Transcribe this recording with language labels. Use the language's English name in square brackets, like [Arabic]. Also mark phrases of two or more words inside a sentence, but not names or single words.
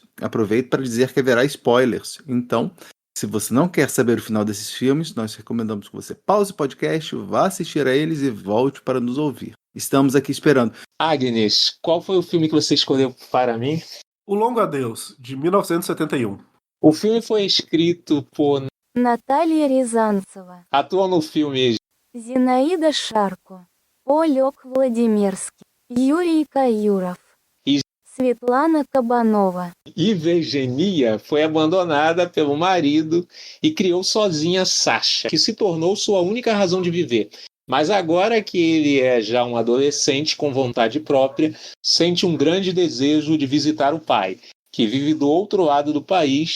[Portuguese] Aproveito para dizer que haverá spoilers. Então, se você não quer saber o final desses filmes, nós recomendamos que você pause o podcast, vá assistir a eles e volte para nos ouvir. Estamos aqui esperando. Agnes, qual foi o filme que você escolheu para mim? O Longo Adeus, de 1971. O filme foi escrito por Наталья Рязанцева. Atuam no filme Зинаида Шарко. Олег Владимирский. Юрий Каюров. E Светлана Кабанова. Ivegenia foi abandonada pelo marido e criou sozinha Sasha, que se tornou sua única razão de viver. Mas agora que ele é já um adolescente com vontade própria, sente um grande desejo de visitar o pai, que vive do outro lado do país.